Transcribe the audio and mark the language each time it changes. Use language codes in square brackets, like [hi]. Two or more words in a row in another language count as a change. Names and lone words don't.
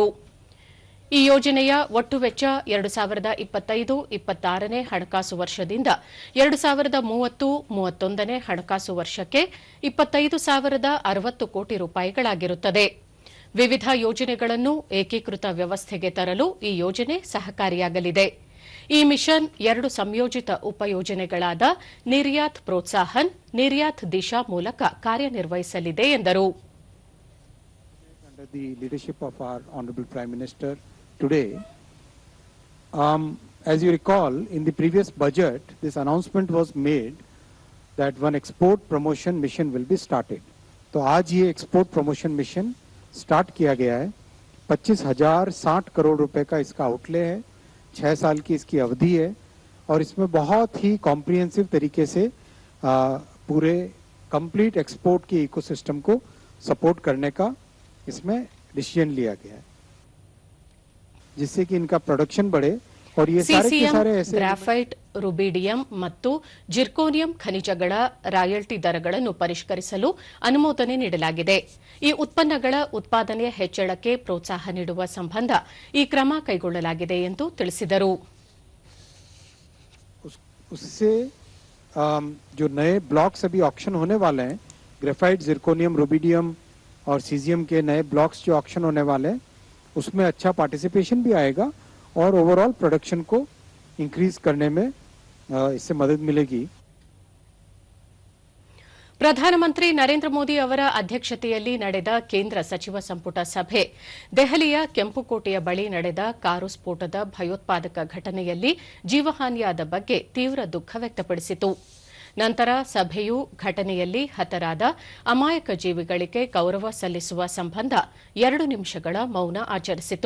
[kn] ಈ ಯೋಜನೆಯ ಒಟ್ಟು ವೆಚ್ಚ 2025-26ನೇ ಹಣಕಾಸು ವರ್ಷದಿಂದ 2030-31ನೇ ಹಣಕಾಸು ವರ್ಷಕ್ಕೆ 25,060 ಕೋಟಿ ರೂಪಾಯಿಗಳಾಗಿರುತ್ತದೆ. ವಿವಿಧ ಯೋಜನೆಗಳನ್ನು ಏಕೀಕೃತ ವ್ಯವಸ್ಥೆಗೆ ತರಲು ಈ ಯೋಜನೆ ಸಹಕಾರಿಯಾಗಲಿದೆ. ಈ ಮಿಷನ್ 2 ಸಂಯೋಜಿತ ಉಪಯೋಜನೆಗಳಾದ ನಿರ್ಯಾತ್ ಪ್ರೋತ್ಸಾಹನ್, ನಿರ್ಯಾತ್ ದಿಶಾ ಮೂಲಕ ಕಾರ್ಯನಿರ್ವಹಿಸಲಿದೆ ಎಂದರು. [en] Today, as you recall, in the previous budget, this announcement was made that one export promotion mission will be started. [hi] तो आज ये [en] export promotion mission start [hi] किया गया है. 25,060 करोड़ रुपए का इसका आउटले है. 6 साल की इसकी अवधि है और इसमें बहुत ही कॉम्प्रिहेंसिव तरीके से पूरे [en] complete export [hi] के इकोसिस्टम को सपोर्ट करने का इसमें डिसीजन लिया गया है, जिससे कि इनका प्रोडक्शन बढ़े. और ये सारे के सारे ऐसे [kn] ಗ್ರಾಫೈಟ್, ರುಬಿಡಿಯಂ ಮತ್ತು ಜಿರ್ಕೋನಿಯಂ ಖನಿಜಗಳ ರಾಯಲ್ಟಿ ದರಗಳನ್ನು ಪರಿಷ್ಕರಿಸಲು ಅನುಮೋದನೆ ನೀಡಲಾಗಿದೆ. ಈ ಉತ್ಪನ್ನಗಳ ಉತ್ಪಾದನೆಯ ಹೆಚ್ಚಳಕ್ಕೆ ಪ್ರೋತ್ಸಾಹ ನೀಡುವ ಸಂಬಂಧ ಈ ಕ್ರಮ ಕೈಗೊಳ್ಳಲಾಗಿದೆ ಎಂದು ತಿಳಿಸಿದರು. [hi] उससे जो नए ब्लॉक्स अभी ऑक्शन होने वाले हैं, ग्रेफाइट, जिर्कोनियम, रुबिडियम और सीजियम के नए ब्लॉक्स जो ऑक्शन होने वाले हैं, उसमें अच्छा पार्टिसिपेशन भी आएगा और [en] overall production [hi] को इंक्रीज करने में इससे मदद मिलेगी। [kn] ಪ್ರಧಾನಮಂತ್ರಿ ನರೇಂದ್ರ ಮೋದಿ ಅವರ ಅಧ್ಯಕ್ಷತೆಯಲ್ಲಿ ನಡೆದ ಕೇಂದ್ರ ಸಚಿವ ಸಂಪುಟ ಸಭೆ ದೆಹಲಿಯ ಕೆಂಪುಕೋಟೆಯ ಬಳಿ ನಡೆದ ಕಾರು ಸ್ಫೋಟದ ಭಯೋತ್ಪಾದಕ ಘಟನೆಯಲ್ಲಿ ಜೀವಹಾನಿಯಾದ ಬಗ್ಗೆ ತೀವ್ರ ದುಃಖ ವ್ಯಕ್ತಪಡಿಸಿತು. ನಂತರ ಸಭೆಯು ಘಟನೆಯಲ್ಲಿ ಹತರಾದ ಅಮಾಯಕ ಜೀವಿಗಳಿಗೆ ಗೌರವ ಸಲ್ಲಿಸುವ ಸಂಬಂಧ 2 ನಿಮಿಷಗಳ ಮೌನ ಆಚರಿಸಿತು.